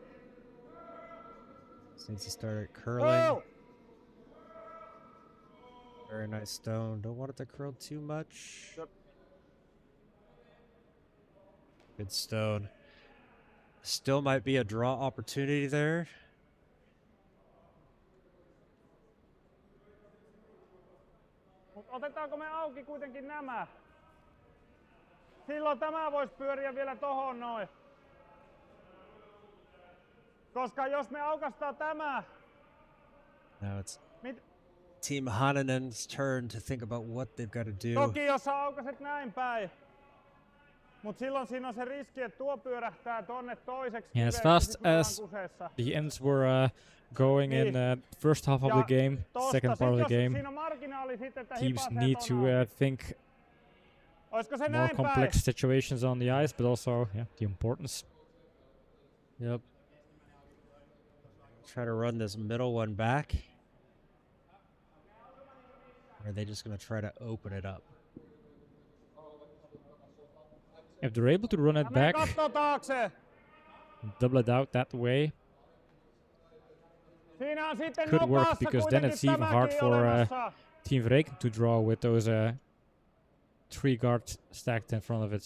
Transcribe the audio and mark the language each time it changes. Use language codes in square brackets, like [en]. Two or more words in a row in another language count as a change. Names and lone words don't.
[en] This needs to start curling. Curl! Very nice stone. Don't want it to curl too much. Yep. Good stone. Still might be a draw opportunity there. [fi] Mut otetaanko me auki kuitenkin nämä? Silloin tämä voisi pyöriä vielä tohon noin. Koska jos me aukastaan tämä, [en] Now it's [fi] mit, [en] Team Hananen's turn to think about what they've got to do. [fi] toki jos sä aukaset näin päin. Mut silloin siinä on se riski, että tuo pyörähtää tonne toiseksi [en] Yeah, as [fi] kiveksi, [en] fast [fi] sit me ollaan [en] as [fi] kuseessa. [en] the ends were going in first half of [fi] Ja [en] the game, [fi] tosta [en] second [fi] sit, [en] part of [fi] jos [en] the game, [fi] siinä on marginaali sit, että [en] teams [fi] hipasee [en] need [fi] ton [en] to [fi] auki. [en] think [fi] Oisko se [en] more [fi] näin päin? [en] complex situations on the ice, but also the importance. Yep. Try to run this middle one back. Or are they just going to try to open it up? If they're able to run it back, double it out that way, could work, because then it's even hard for Team Vreken to draw with those 3 guards stacked in front of it.